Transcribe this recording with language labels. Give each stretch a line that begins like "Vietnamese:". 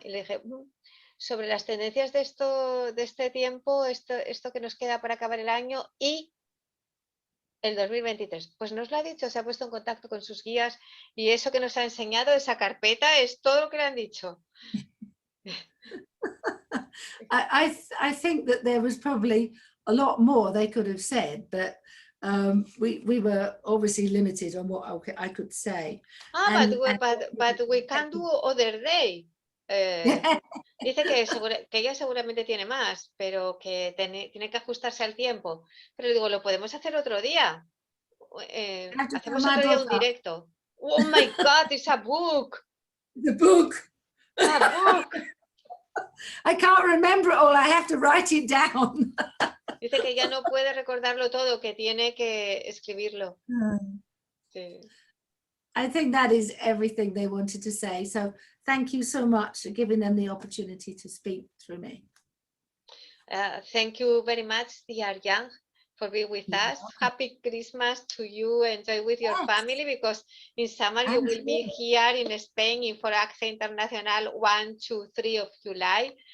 Spanish: Y le dije, sobre las tendencias de este tiempo, esto que nos queda para acabar el año y el 2023. Pues nos lo ha dicho, se ha puesto en contacto con sus guías, y eso que nos ha enseñado, esa carpeta, es todo lo que le han dicho.
English: I think that there was probably a lot more they could have said, but we were obviously limited on what I could say. But we can do other day.
Spanish: Dice que ella seguramente tiene más, pero que tiene que ajustarse al tiempo. Pero digo, lo podemos hacer otro día. Hacemos otro día un directo.
English: Oh my God, it's a book. The book. A book. I can't remember it all. I have to write it down.
Spanish: Dice que ya no puede recordarlo todo, que tiene que escribirlo. Sí.
English: I think that is everything they wanted to say. So thank you so much for giving them the opportunity to speak through me. Thank you very much, dear Jan, for being with us. Happy Christmas to you. Enjoy with your family, because in summer you will be here in Spain in FORO ACCE Internacional 1, 2, 3 of July.